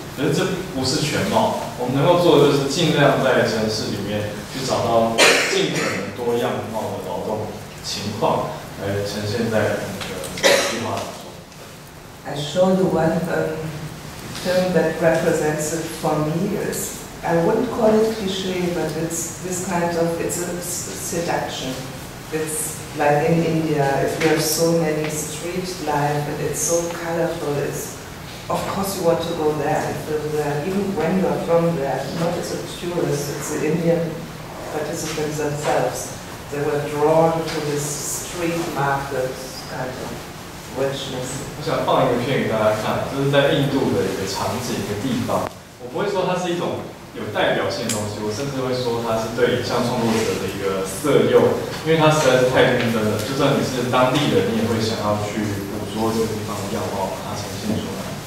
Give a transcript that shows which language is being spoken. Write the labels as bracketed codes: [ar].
[zh] 可是这不是全貌，我们能够做的就是尽量在城市里面去找到尽可能多样貌的劳动情况，来呈现在我们的计划当中。 [en] I show you one film that represents it for me. I wouldn't call it cliché, but it's this kind of, it's a seduction. It's like in India, if you have so many street life and it's so colorful, of course you want to go there and live there, even when you are from there, not as a tourist, it's the Indian participants themselves. They were drawn to this street market kind of richness. [zh] 我想放一个片给大家看，这是在印度的一个场景、一个地方。我不会说它是一种有代表性的东西，我甚至会说它是对影像创作者的一个色诱，因为它实在是太缤纷了。就算你是当地人，你也会想要去捕捉这个地方的样貌，把它呈现出来。